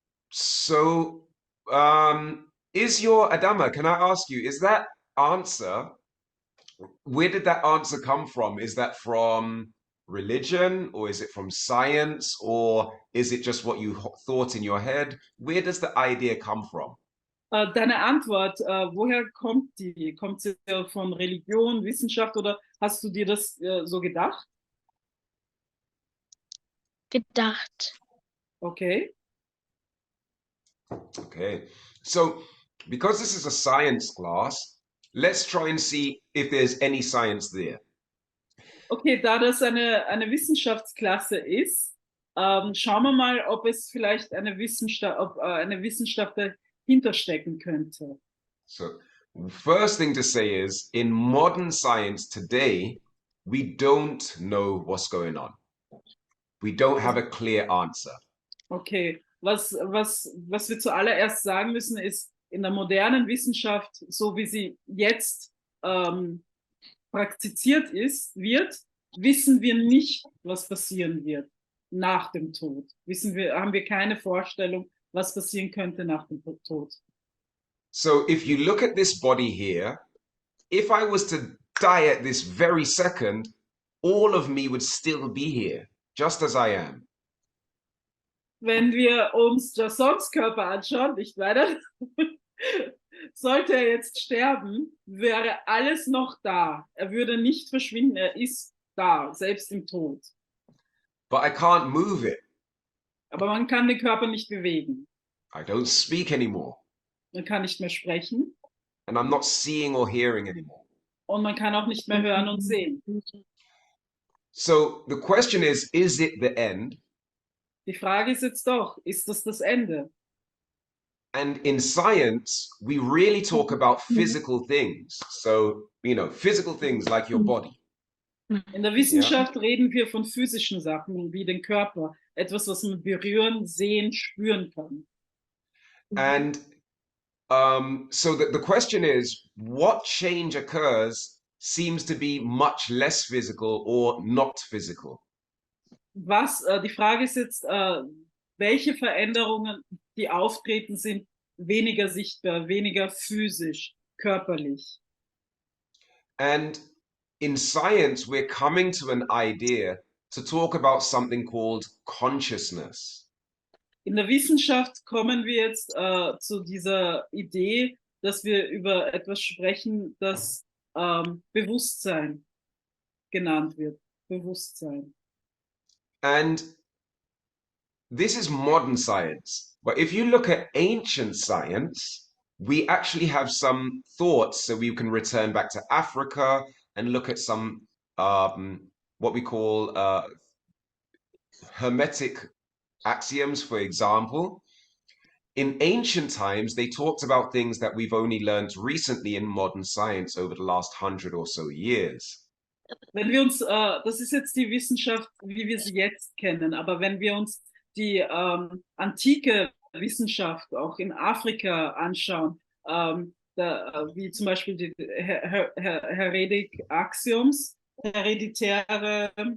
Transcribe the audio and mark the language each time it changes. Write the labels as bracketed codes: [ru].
[en] So, Adama, can I ask you, is that answer, where did that answer come from? Is that from religion, or is it from science, or is it just what you thought in your head? Where does the idea come from? [de] Deine Antwort, woher kommt die? Kommt sie von Religion, Wissenschaft, oder hast du dir das so gedacht? Gedacht. Okay. [en] Okay, so because this is a science class, let's try and see if there's any science there. [de] Okay, da das eine Wissenschaftsklasse ist, schauen wir mal, ob es vielleicht eine Wissenschaft dahinter stecken könnte. [en] So, first thing to say is, in modern science today, we don't know what's going on. We don't have a clear answer. [de] Okay, was wir zuallererst sagen müssen, ist, in der modernen Wissenschaft, so wie sie jetzt praktiziert wird, wissen wir nicht, was passieren wird nach dem Tod. Haben wir keine Vorstellung, was passieren könnte nach dem Tod. [en] So if you look at this body here, if I was to die at this very second, all of me would still be here, just as I am. [de] Wenn wir uns Jassons Körper anschauen, nicht weiter, sollte er jetzt sterben, wäre alles noch da. Er würde nicht verschwinden, er ist da, selbst im Tod. [en] But I can't move it. [de] Aber man kann den Körper nicht bewegen. [en] I don't speak anymore. [de] Man kann nicht mehr sprechen. [en] And I'm not seeing or hearing anymore. [de] Und man kann auch nicht mehr hören und sehen. [en] So the question is it the end? [de] Die Frage ist jetzt doch, ist das Ende? [en] And in science, we really talk about physical things. So, physical things like your body. [de] In der Wissenschaft reden wir von physischen Sachen, wie den Körper. etwas, was man berühren, sehen, spüren kann. [en] And so the question is, what change occurs seems to be much less physical or not physical? [de] Die Frage ist jetzt, welche Veränderungen, die auftreten, sind weniger sichtbar, weniger physisch, körperlich. [en] And in science, we're coming to an idea to talk about something called consciousness. [de] In der Wissenschaft kommen wir jetzt zu dieser Idee, dass wir über etwas sprechen, das Bewusstsein genannt wird. Bewusstsein. [en] And this is modern science. But if you look at ancient science, we actually have some thoughts. So we can return back to Africa and look at some what we call hermetic axioms, for example. In ancient times, they talked about things that we've only learned recently in modern science over the last 100 or so years. [de] Wenn wir uns, das ist jetzt die Wissenschaft, wie wir sie jetzt kennen, aber wenn wir uns die antike Wissenschaft auch in Afrika anschauen, wie zum Beispiel die Heretic Axioms, hereditäre